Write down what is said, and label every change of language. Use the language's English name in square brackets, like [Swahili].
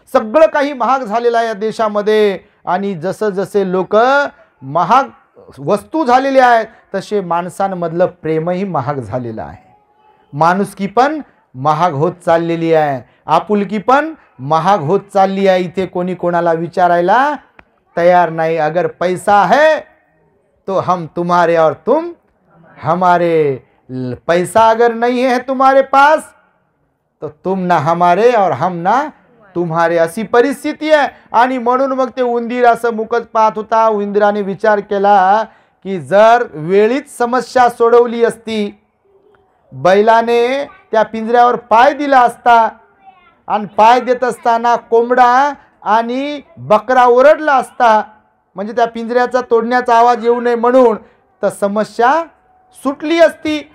[Marathi] सगळं काही महाग झालेलं आहे या देशामध्ये. आणि जसं जसे लोक महाग वस्तू झालेले आहेत तसे माणसांमधलं प्रेमही महाग झालेलं आहे. माणुसकी पण महाग होत चाललेली आहे. आपुलकी पण महाग होत चालली आहे. इथे कोणी कोणाला विचारायला तयार नाही. [Hindi] अगर पैसा है तो हम तुम्हारे और तुम हमारे. पैसा अगर नहीं है तुम्हारे पास तो तुम ना हमारे और हम ना तुम्हारे, [Marathi] अशी परिस्थिती आहे. आणि म्हणून मग ते उंदीर असं मुकत पाहत होता. उंदराने विचार केला की जर वेळीच समस्या सोडवली असती, बैलाने त्या पिंजऱ्यावर पाय दिला असता आणि पाय देत असताना कोंबडा आणि बकरा ओरडला असता, म्हणजे त्या पिंजऱ्याचा तोडण्याचा आवाज येऊ नये म्हणून, तर समस्या सुटली असती.